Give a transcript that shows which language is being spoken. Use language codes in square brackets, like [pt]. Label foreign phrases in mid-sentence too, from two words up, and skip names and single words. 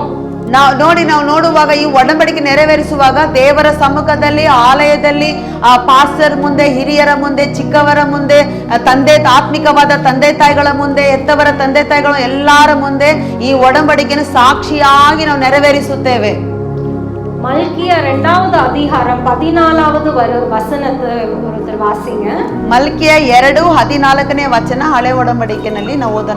[kn] ನಾವು ನೋಡುವಾಗ ಈ ಒಡಂಬಡಿಕೆ ನೆರವೇರಿಸುವಾಗ ದೇವರ ಸಮ್ಮುಖದಲ್ಲಿ, ಆಲಯದಲ್ಲಿ, ಪಾಸ್ಟರ್ ಮುಂದೆ, ಹಿರಿಯರ ಮುಂದೆ, ಚಿಕ್ಕವರ ಮುಂದೆ, ಆತ್ಮಿಕವಾದ ತಂದೆ ತಾಯಿಗಳ ಮುಂದೆ, ಎತ್ತವರ ತಂದೆ ತಾಯಿಗಳು ಎಲ್ಲರ ಮುಂದೆ ಈ ಒಡಂಬಡಿಕೆಯನ್ನು ಸಾಕ್ಷಿಯಾಗಿ ನಾವು ನೆರವೇರಿಸುತ್ತೇವೆ. [ta] மல்கியா 2வது அதிகாரம் 14வது வசனத்தை ஒருத்தர் வாசிங்க. [kn] ಮಲ್ಕಿಯ 2:14ನೇ ವಚನ ಹಳೆ ಒಡಂಬಡಿಕೆಯಲ್ಲಿ ನಾವು ಓದೋಣ.